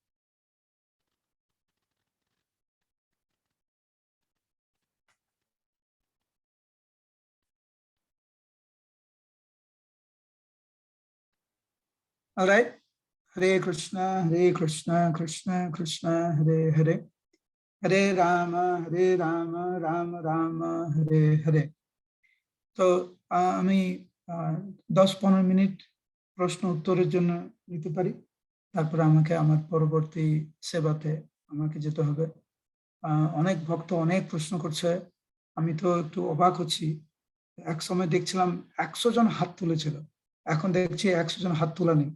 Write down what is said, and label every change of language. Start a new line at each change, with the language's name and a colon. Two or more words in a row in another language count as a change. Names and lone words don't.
Bangla: Alright, Hare Krishna, Krishna Krishna, Hare Hare, Hare Rama, Rama Rama, Hare Hare. তো আমি 10-15 মিনিট প্রশ্ন উত্তরের জন্য নিতে পারি, তারপরে আমাকে আমার পরবর্তী সেবাতে আমাকে যেতে হবে। অনেক ভক্ত অনেক প্রশ্ন করছে, আমি তো একটু অবাক হচ্ছি। এক সময় দেখছিলাম 100 জন হাত তুলেছিল, এখন দেখছি 100 জন হাত তোলা নেই।